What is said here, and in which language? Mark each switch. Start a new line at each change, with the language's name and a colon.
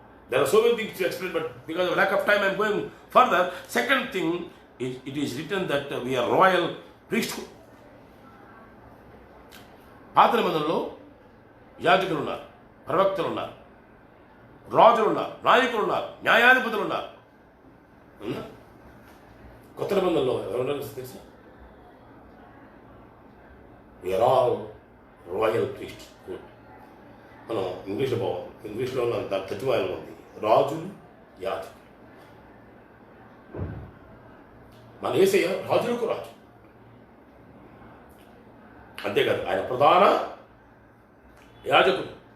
English: There are so many things to explain, but because of lack of time I am going further. Second thing, it is written that we are royal priesthood.
Telugu: పాత నిబంధనలో యాజకులు ఉన్నారు, ప్రవక్తలు ఉన్నారు, రాజులు ఉన్నారు, నాయకులు ఉన్నారు, న్యాయాధిపతులు ఉన్నారు. కొత్త నిబంధనలో ఎవరున్నారు తెలుసా?
English: We are all royal priesthood.
Telugu: మనం ఇంగ్లీష్లో ఉన్న దాని తత్వాలు ఉంది, రాజులు యాజకులు. మన యేసయ్య రాజులకు రాజు, అంతేకాదు ఆయన ప్రధాన యాజకుడు.